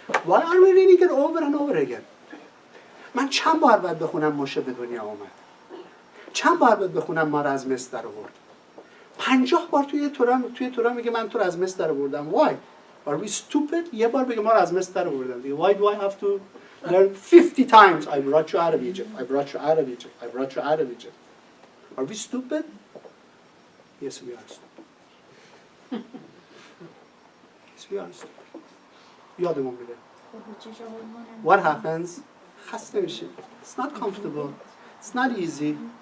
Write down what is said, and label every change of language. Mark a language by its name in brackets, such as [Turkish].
[English] Why are we reading it over and over again? [Persian] من چند بار باید بخونم موشه به دنیا آمد؟ چند بار باید بخونم ما را از مصر در آورد؟ 50 بار توی تورا میگه من تو را از مصر در آوردم. [English] Why? Are we stupid? [Persian] یه بار بگه ما را از مصر در آوردم. [English] Why do I have to learn 50 times I brought you out of Egypt, I brought you out of Egypt, I brought you out of Egypt? Are we stupid? Yes, we are stupid. Yes, we are stupid. [Persian] یادمون بده. [English] What happens? [Persian] خسته میشیم. [English] It's not comfortable. It's not easy.